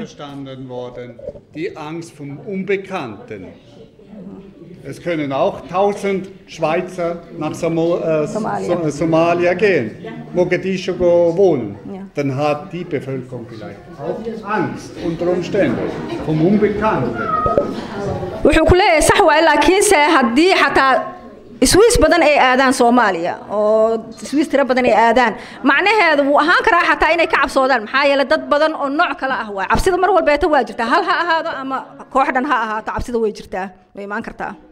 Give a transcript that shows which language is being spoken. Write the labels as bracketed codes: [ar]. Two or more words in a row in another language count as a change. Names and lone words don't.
[de] Ist verstanden worden, die Angst vom Unbekannten. Es können auch 1000 Schweizer nach Somalia gehen, Mogadischu wohnen. Ja. Dann hat die Bevölkerung vielleicht auch Angst unter Umständen vom Unbekannten. [so] wuxuu ku leeyahay sax waa laakiinse haddii xataa Swiss badan ay aadaan Soomaaliya oo Swiss tira badan ay aadaan macnaheedu wuu ahaan karaa xataa inay ka cabsoodaan maxaa yeelay dad badan oo nooc kala ah waa cabsida mar walba ay waa jirtaa hal ha ahaado ama koox dhan ha ahaato cabsida way jirtaa way imaan kartaa